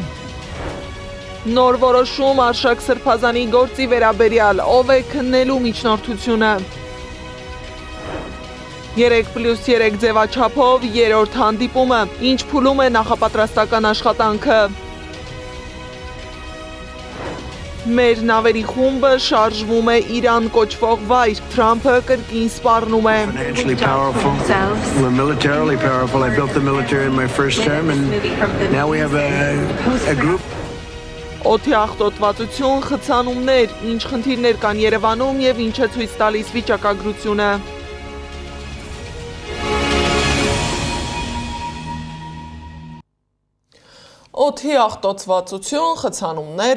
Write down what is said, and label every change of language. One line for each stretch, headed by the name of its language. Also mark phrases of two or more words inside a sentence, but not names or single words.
Armenian: Նոր որոշում Արշակ Սրբազանի գործի վերաբերյալ, ով է քննելու միջնորդությունը։ 3+3 ձևաչափով երրորդ հանդիպումը, ինչ փուլում է նախապատրաստական աշխատանքը։ Մեր նավերի խումբը շարժվում է Իրան կոչվող վայր, Թրամփը կրկին սպառնում է։
English: We're militarily powerful. I built the military in my first term and now we have a group.
Armenian: Օդի աղտոտվածություն, խցանումներ, ինչ խնդիրներ կան Երևանում եւ ինչ է ցույց տալիս վիճակագրությունը։ Օդի աղտոտվածություն, խցանումներ,